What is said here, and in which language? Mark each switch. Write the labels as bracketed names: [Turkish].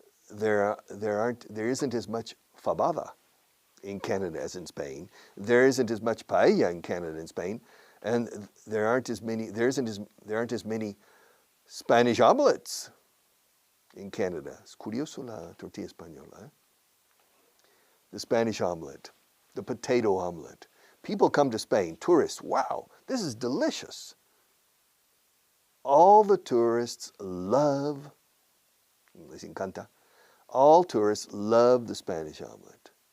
[English] There isn't as much fabada in Canada as in Spain. There isn't as much paella in Canada and Spain, and there aren't as many Spanish omelets in Canada. [Spanish] Es curioso la tortilla española. [English] The Spanish omelet, the potato omelet. People come to Spain, tourists, wow, this is delicious. All the tourists love, [Spanish] les encanta, [English] all tourists love the Spanish omelet.